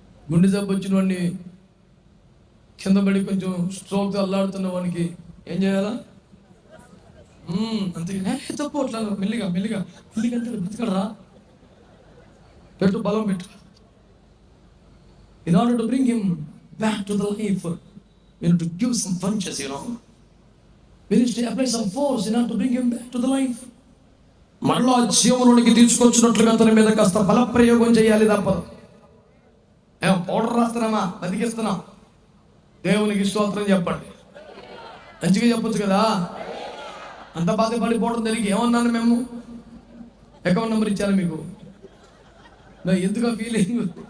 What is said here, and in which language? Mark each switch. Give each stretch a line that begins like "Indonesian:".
Telugu: గుండె జబ్బు వచ్చిన వాడిని, కింద పడి కొంచెం స్ట్రోక్తో అల్లాడుతున్న వాడికి ఏం చేయాలా? అంతే తప్పు. అట్లా మెల్లిగా మెల్లిగా మెల్లిగా అంటే బ్రతకడరా, పెట్టు, బలం పెట్టు.
English: In order to bring him back to the life, we need to give some punches, we need to apply some force in order to bring him back to the life.
Telugu: మరలా జీవనంలోకి తీసుకొచ్చినట్లుగా అతని మీద కాస్త బల ప్రయోగం చేయాలి తప్పదు. పౌడర్ రాస్తున్నామా, బతికిస్తున్నాం. దేవునికి స్తోత్రం చెప్పండి. మంచిగా చెప్పొచ్చు కదా. అంత బాధపడిపోవడం జరిగి ఏమన్నాను మేము? అకౌంట్ నెంబర్ ఇచ్చాను మీకు. ఎందుకు ఆ ఫీలింగ్?